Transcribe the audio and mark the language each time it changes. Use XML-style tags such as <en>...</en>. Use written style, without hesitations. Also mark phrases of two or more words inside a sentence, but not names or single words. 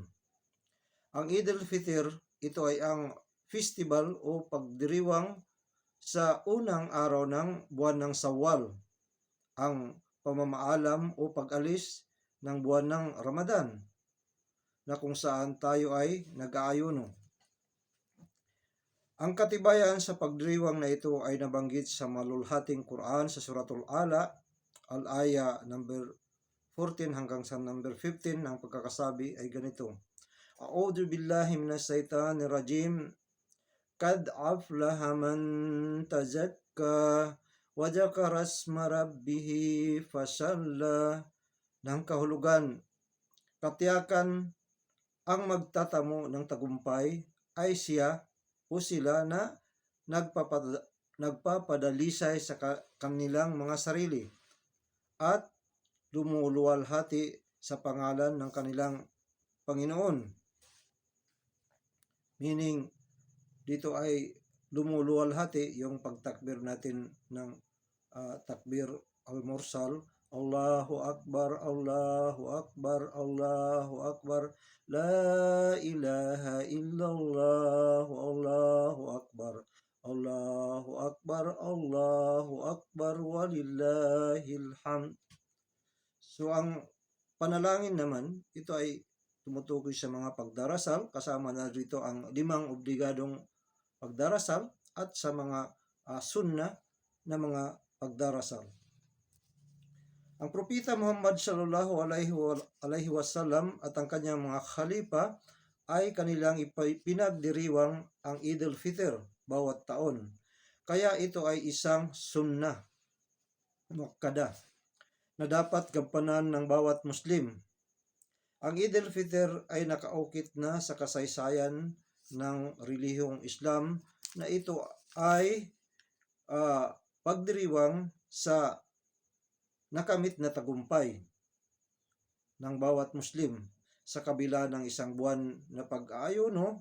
<tl>Ang Eidul Fitr, ito ay ang festival o pagdiriwang sa unang araw ng buwan ng Sawal, ang pamamaalam o pag-alis ng buwan ng Ramadan, na kung saan tayo ay nag-aayuno. Ang katibayan sa pagdiriwang na ito ay nabanggit sa malulhating Quran sa Suratul Ala, al-aya number 14 hanggang sa number 15. Ang pagkakasabi ay ganito:</tl> <ar>أعوذ بالله من الشيطان الرجيم. قد أفلح من تزكى وذكر اسم ربه فصلى.</ar> <tl>Nang kahulugan, katiyakan ang magtatamo ng tagumpay ay siya o sila na nagpapadalisay sa kanilang mga sarili at lumuluwalhati sa pangalan ng kanilang Panginoon. Meaning, dito ay lumuluwalhati yung pagtakbir natin ng</tl> <ar>تكبير المرسل. الله أكبر الله أكبر الله أكبر لا إله إلا الله الله أكبر الله أكبر الله أكبر ولله الحمد.</ar> <tl>So ang panalangin naman, ito ay tumutukoy sa mga pagdarasal, kasama na dito ang 5 obligadong pagdarasal at sa mga sunnah na mga pagdarasal. Ang propeta Muhammad</tl> <ar>صلى الله عليه وسلم</ar> <tl>at ang kanyang mga khalifa ay kanilang pinagdiriwang ang Eidul Fitr bawat taon. Kaya ito ay isang</tl> <ar>سنة مؤكدة</ar> <tl>na dapat gampanan ng bawat Muslim. Ang Eidul Fitr ay nakaukit na sa kasaysayan ng relihiyong Islam, na ito ay pagdiriwang sa nakamit na tagumpay ng bawat Muslim sa kabila ng isang buwan na pag-aayuno.</tl>